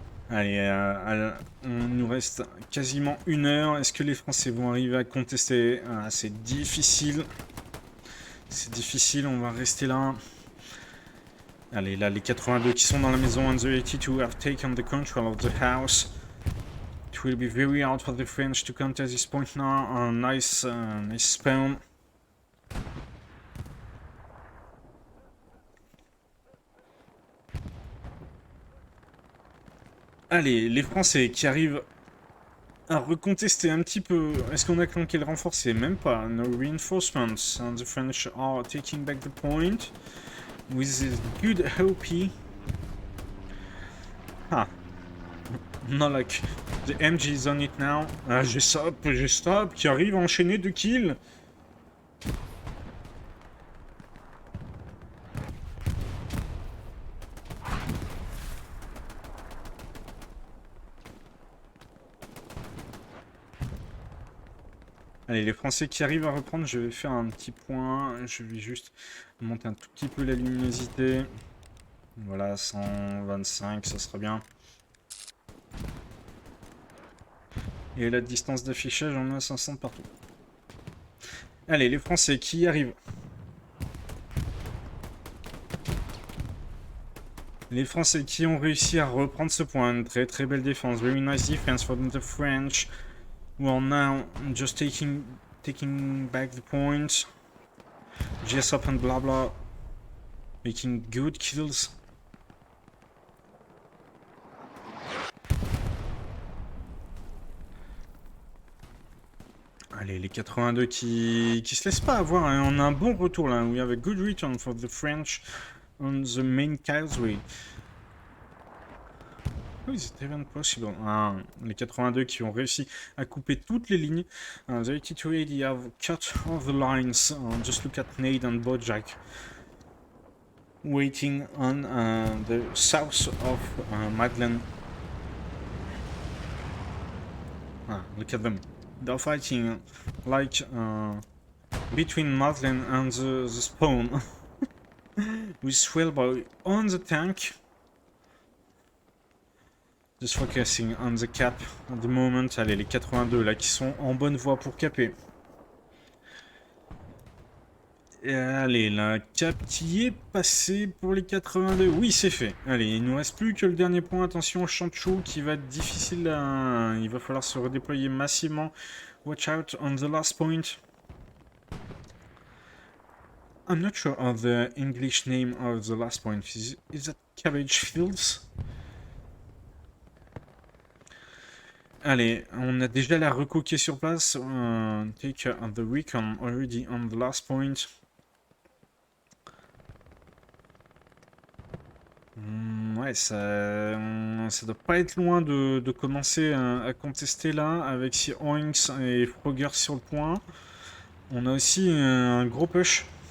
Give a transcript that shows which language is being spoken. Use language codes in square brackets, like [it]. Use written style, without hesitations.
[fr] Allez, on nous reste quasiment 1 heure. Est-ce que les Français vont arriver à contester? C'est difficile. C'est difficile, on va rester là. Allez, là, les 82 qui sont dans la maison. [en] And the 82 have taken the control of the house. It will be very hard for the French to contest this point now. Nice spawn. [fr] Allez, les Français qui arrivent à recontester un petit peu. Est-ce qu'on a clanqué le renforcé? Même pas. [en] No reinforcements. And the French are taking back the point. With this good OP. Ah. No luck. The MG is on it now. [fr] Ah, j'ai stop qui arrive à enchaîner 2 kills. Allez, les Français qui arrivent à reprendre, je vais faire un petit point. Je vais juste monter un tout petit peu la luminosité. Voilà, 125, ça sera bien. Et la distance d'affichage, on a 500 partout. Allez, les Français qui arrivent. Les Français qui ont réussi à reprendre ce point. Très belle défense. [en] Very nice defense from the French. Who are now just taking back the point. GS up and blah blah. Making good kills. [fr] Allez, les 82 qui se laissent pas avoir, hein. On a un bon retour là. [en] We have a good return for the French on the main causeway. How is it even possible? [fr] Ah, les 82 qui ont réussi à couper toutes les lignes. [en] The 8280 have cut all the lines. Just look at Nade and Bojack. Waiting on the south of Madeleine. Ah, look at them. They're fighting like between Madeleine and the spawn. With Swellboy on the tank. Just focusing on the cap at the moment. [fr] Allez, les 82 là qui sont en bonne voie pour caper. Et allez, la cap qui est passée pour les 82. Oui, c'est fait. Allez, il nous reste plus que le dernier point. Attention, Chanchou qui va être difficile à... Il va falloir se redéployer massivement. [en] Watch out on the last point. I'm not sure of the English name of the last point. Is that Cabbage Fields? [fr] Allez, on a déjà la reco qui est sur place. [en] Take the recon already on the last point. [fr] Ouais, ça doit pas être loin de commencer à contester là, avec si Oinks et Frogger sur le point. On a aussi un gros push.